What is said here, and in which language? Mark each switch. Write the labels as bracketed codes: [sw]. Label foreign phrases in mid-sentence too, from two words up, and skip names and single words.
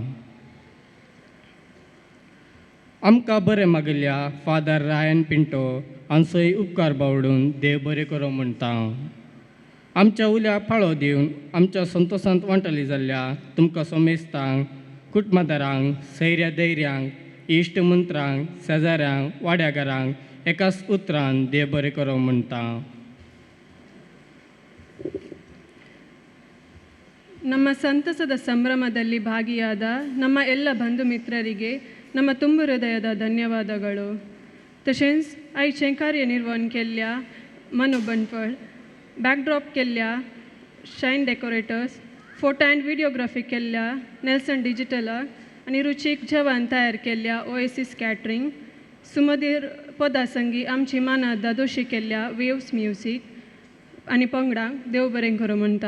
[kok] आमकां बरें मागिल्ल्या फादर रायन पिंटो हांचोय उपकार बावडून देव बरें करूं म्हणटा. आमच्या उल्याक फाळो दिवन आमच्या संतोशांत वांटली जाल्ल्या तुमकां सोमेस्तांक कुटुंबदारांक सैर्या धैर्यांक इश्ट मंत्रांक शेजाऱ्यांक वाड्यागारांक एकाच उतरान देव बरें करूं म्हणटा. [kn] ನಮ್ಮ ಸಂತಸದ ಸಂಭ್ರಮದಲ್ಲಿ ಭಾಗಿಯಾದ ನಮ್ಮ ಎಲ್ಲ ಬಂಧು ಮಿತ್ರರಿಗೆ ನಮ್ಮ ತುಂಬ ಹೃದಯದ ಧನ್ಯವಾದಗಳು. [kok] तशेंच आयचें कार्यनिर्वहण केल्ल्या मनु बनफळ, बॅकड्रॉप केल्ल्या शायन डेकोरेटर्स, [en] photo and videography [kok] केल्ल्या नेल्सन डिजिटलाक आनी रुचीक जेवण तयार केल्ल्या ओएसिस कॅटरिंग, सुमधीर पदासंगी आमची माना दादोशी केल्ल्या वेव्स म्युझिक आनी पंगडांक देव बरें करूं म्हणटा.